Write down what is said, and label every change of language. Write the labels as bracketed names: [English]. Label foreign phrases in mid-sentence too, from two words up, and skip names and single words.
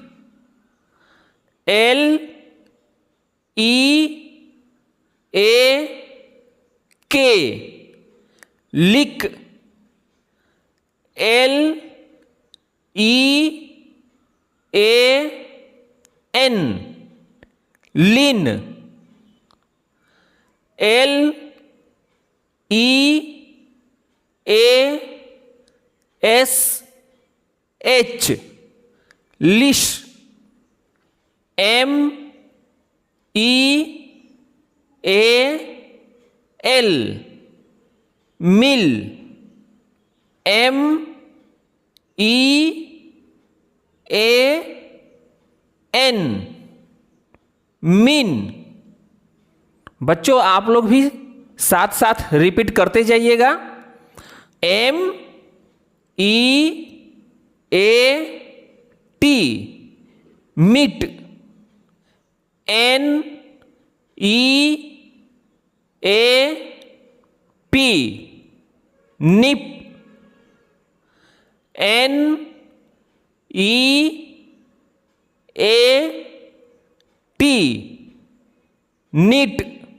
[English] L E A K, lick. L E A N, lin. L E A S H, lish. M E A L, mil. M E A N, min. [Hindi] बच्चों आप लोग भी साथ साथ रिपीट करते जाइएगा। [English] M E A T, mit. N E A P, nip. N E A T, nit.